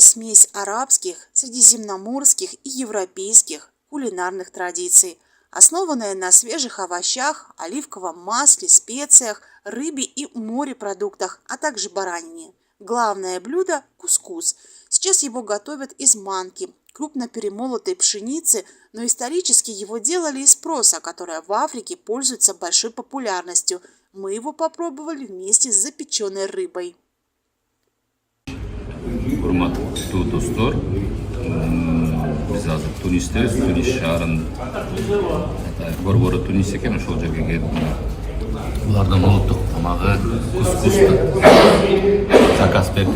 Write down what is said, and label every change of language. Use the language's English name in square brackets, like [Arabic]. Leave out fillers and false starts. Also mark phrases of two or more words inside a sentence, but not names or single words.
[Russian] смесь арабских, средиземноморских и европейских кулинарных традиций, основанная на свежих овощах, оливковом масле, специях, рыбе и морепродуктах, а также баранине. Главное блюдо – кускус. Сейчас его готовят из манки, крупно перемолотой пшеницы, но исторически его делали из проса, которая в Африке пользуется большой популярностью. Мы его попробовали вместе с запеченной рыбой. [Kyrgyz] Урматтуу достор, биз азыр Тунистебиз, Тунис шаарын борбору Тунис экен, ошол жерге келдим. Булардын улуттук тамагы кускусту заказ бердик.